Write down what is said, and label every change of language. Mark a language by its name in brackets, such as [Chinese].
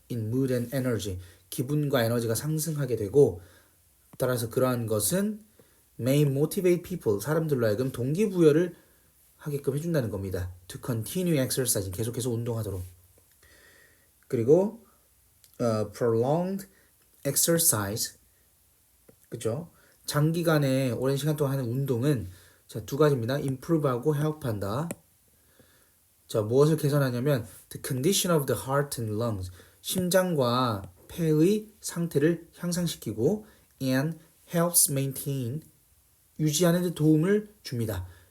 [English] in mood and energy, [Korean] 기분과 에너지가 상승하게 되고, 따라서 그러한 것은 [English] may motivate people, [Korean] 사람들로 하여금 동기부여를 하게끔 해준다는 겁니다. [English] To continue exercising, [Korean] 계속해서 운동하도록. 그리고 [English] prolonged exercise, [Korean] 그죠? 장기간에 오랜 시간 동안 하는 운동은 자, 두 가지입니다. improve하고 help한다. 자, 무엇을 개선하냐면 [English] the condition of the heart and lungs, [Korean] 심장과 폐의 상태를 향상시키고 [English] and helps maintain, [Korean] 유지하는 데 도움을 줍니다.